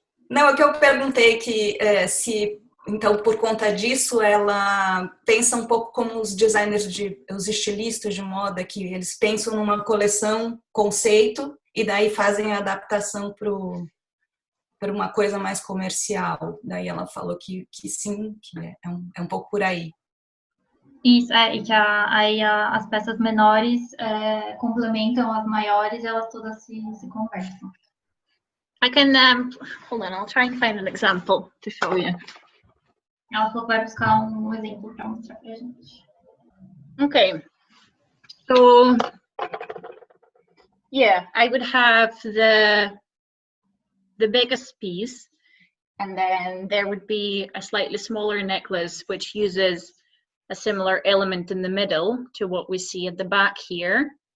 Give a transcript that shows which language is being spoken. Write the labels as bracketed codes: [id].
[pt] Não, é que eu perguntei que se, então, por conta disso, ela pensa um pouco como os designers, os estilistas de moda, que eles pensam numa coleção, conceito, e daí fazem a adaptação para uma coisa mais comercial. Daí ela falou que sim, que é um pouco por aí. Isso, e que as peças menores complementam as maiores e elas todas se conversam. [en] I can, hold on, I'll try and find an example to show you. [pt] Ela falou que vai buscar exemplo para mostrar pra gente. [en] Okay, so yeah, I would have the biggest piece, and then there would be a slightly smaller necklace which uses a similar element in the middle to what we see at the back here.